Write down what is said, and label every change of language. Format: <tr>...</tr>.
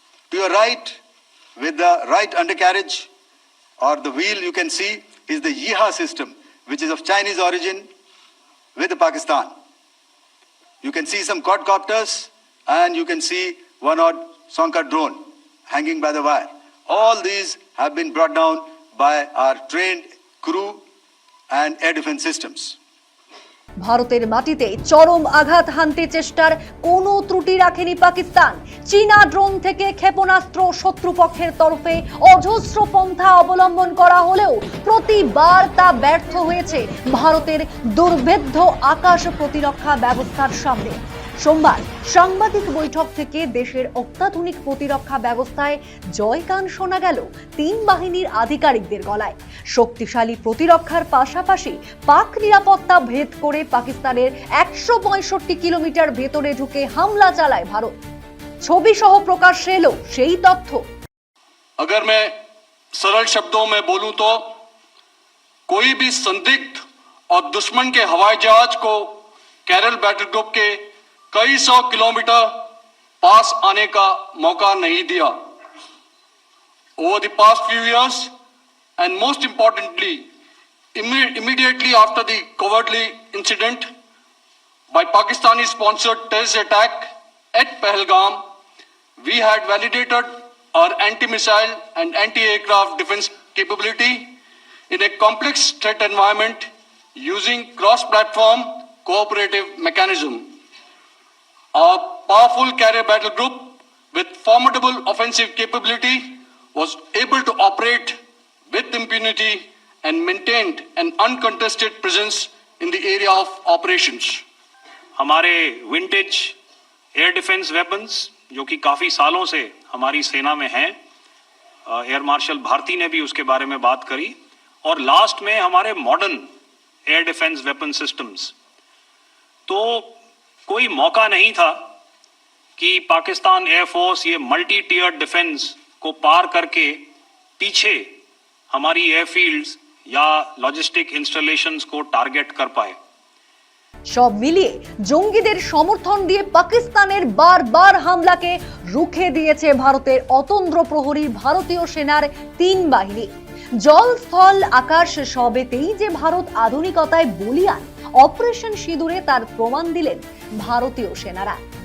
<en>To your right, with the right undercarriage or the wheel, you can see is the Yeeha system, which is of Chinese origin with Pakistan. You can see some quadcopters and you can see one odd Sonka drone hanging by the wire. All these have been brought down by our trained crew and air defense systems.</en> <bn>ভারতের মাটিতে চরম আঘাত হানতে চেষ্টার কোনো ত্রুটি রাখেনি পাকিস্তান। চীনা ড্রোন থেকে ক্ষেপণাস্ত্র শত্রুপক্ষের তরফে অজস্র পন্থা অবলম্বন করা হলেও প্রতিবার তা ব্যর্থ হয়েছে ভারতের দুর্ভেদ্য আকাশ প্রতিরক্ষা ব্যবস্থার সামনে। সোমবার সাংবাদিক বৈঠক থেকে দেশের অত্যাধুনিক প্রতিরক্ষা ব্যবস্থায় জয়গান শোনা গেল 3 বাহিনীর আধিকারিকদের গলায়। শক্তিশালী প্রতিরক্ষার পাশাপাশি পাক নিরাপত্তা ভেদ করে পাকিস্তানের 165 কিলোমিটার ভেতরে ঢুকে হামলা চালায় ভারত। ছবি সহ প্রকাশ্যে এলো সেই তথ্য।</bn> <hi>अगर मैं सरल शब्दों में बोलूं तो कोई भी संदिग्ध और दुश्मन के हवाई जहाज को केरल बैटल ग्रुप के कई 100 किलोमीटर पास आने का मौका नहीं दिया।</hi> <en>Over the past few years, and most importantly, immediately after the cowardly incident by Pakistani-sponsored terrorist attack at Pahalgam, we had validated our anti-missile and anti-aircraft defense capability in a complex threat environment using cross-platform cooperative mechanism. Our powerful carrier battle group with formidable offensive capability was able to operate with impunity and maintained an uncontested presence in the area of operations.</en> <hi>हमारे vintage air defence weapons जो कि काफ़ी सालों से हमारी सेना में हैं, एयर मार्शल भारती ने भी उसके बारे में बात करी, और लास्ट में हमारे modern air defence weapon systems. तो कोई मौका नहीं था कि पाकिस्तान एयरफोर्स ये मल्टी टियर डिफेंस को पार करके पीछे हमारी एयरफील्ड्स या लॉजिस्टिक इंस्टॉलेशंस को टारगेट कर पाए।</hi> <bn>সব মিলিয়ে জঙ্গিদের সমর্থন দিয়ে পাকিস্তানের বারবার হামলাকে রুখে দিয়েছে ভারতের অতন্দ্র প্রহরী ভারতীয় সেনার 3 বাহিনী। জল, স্থল, আকাশ সবেতেই যে ভারত আধুনিকতায় বলিয়ান, অপারেশন সিঁদুরে তার প্রমাণ দিলেন ভারতীয় সেনারা।</bn>